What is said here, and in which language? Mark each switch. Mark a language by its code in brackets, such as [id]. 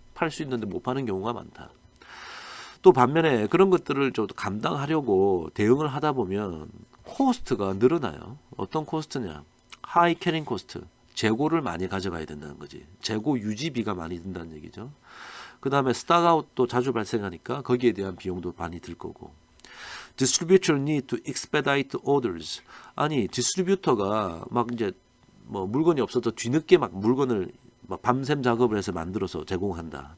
[ko] 팔 수 있는데 못 파는 경우가 많다. 또 반면에 그런 것들을 좀 감당하려고 대응을 하다 보면 코스트가 늘어나요. 어떤 코스트냐? 하이 캐링 코스트. 재고를 많이 가져가야 된다는 거지. 재고 유지비가 많이 든다는 얘기죠. 그 다음에 스탁아웃도 자주 발생하니까 거기에 대한 비용도 많이 들 거고. [en] Distributor need to expedite orders. [ko] 아니, 디스트리뷰터가 막 이제 뭐 물건이 없어서 뒤늦게 막 물건을 막 밤샘 작업을 해서 만들어서 제공한다.